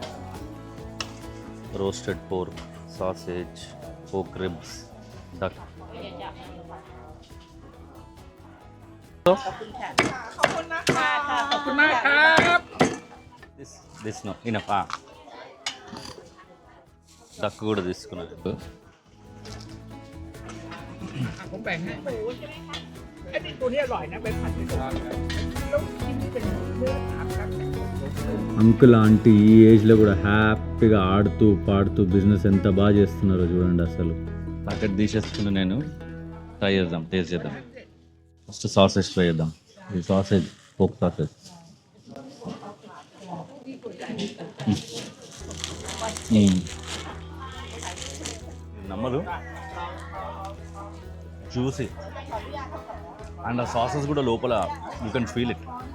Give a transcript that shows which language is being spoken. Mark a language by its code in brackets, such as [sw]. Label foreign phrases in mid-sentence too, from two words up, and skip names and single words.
[en] roasted pork, sausage, pork ribs, duck. this no enough. [te] డక్ కూడా తీసుకున్నాను. [th] ผมแบ่งให้ไอ้นี่ตัวนี้อร่อยนะเป็นผัดในตัวแล้วที่นี่เป็นเนื้อสามครับ [te] అంకుల్ ఆంటీ ఈ ఏజ్లో కూడా హ్యాపీగా ఆడుతూ పాడుతూ బిజినెస్ ఎంత బాగా చేస్తున్నారో చూడండి అసలు. ప్యాకెట్ తీసేసుకుని నేను ట్రై చేద్దాం, టేస్ట్ చేద్దాం. [en] first sausage try [te] చేద్దాం. ఈ సాసేజ్ [en] pork sausage. [te] నమ్మదు, [en] juicy and [te] ఆ సాసెస్ కూడా లోపల [en] you can feel it.